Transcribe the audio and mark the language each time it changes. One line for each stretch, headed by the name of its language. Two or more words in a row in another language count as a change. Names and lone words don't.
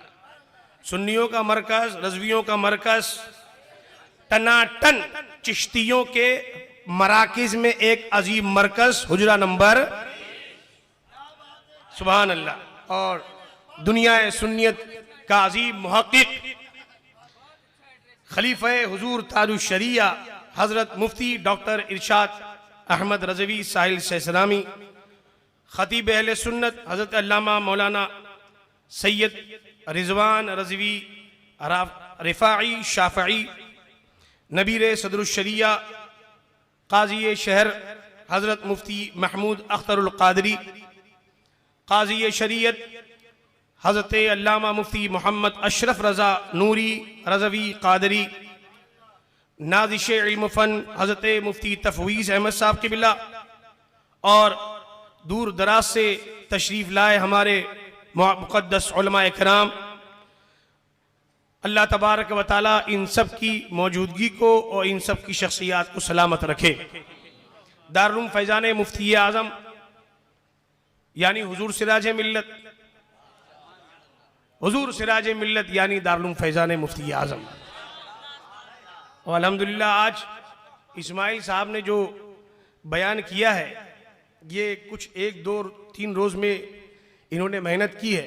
Urdu: سنیوں کا مرکز، رضویوں کا مرکز، ٹناٹن چشتیوں کے مراکز میں ایک عظیم مرکز حجرہ نمبر.
Arabic: سبحان الله.
Urdu: اور دنیا سنیت کا عظیم محقق خلیفے حضور تارش شریعہ حضرت مفتی ڈاکٹر ارشاد احمد رضوی ساحل سیسلامی، خطیب اہل سنت حضرت علامہ مولانا سید رضوان رضوی رفاعی شافعی، نبیر صدر الشریعہ قاضی شہر حضرت مفتی محمود اختر القادری، قاضی شریعت حضرت علامہ مفتی محمد اشرف رضا نوری رضوی قادری، نازش علم فن حضرت مفتی تفویض احمد صاحب قبلہ, اور دور دراز سے تشریف لائے ہمارے مقدس علمائے کرام.
Arabic: الله تبارك وتعالى
Urdu: ان سب کی موجودگی کو اور ان سب کی شخصیات کو سلامت رکھے. دار الفیضان مفتی اعظم یعنی حضور سراج ملت یعنی دار الفیضان مفتی اعظم. اور الحمدللہ آج اسماعیل صاحب نے جو بیان کیا ہے، یہ کچھ 1-2-3 روز میں انہوں نے محنت کی ہے.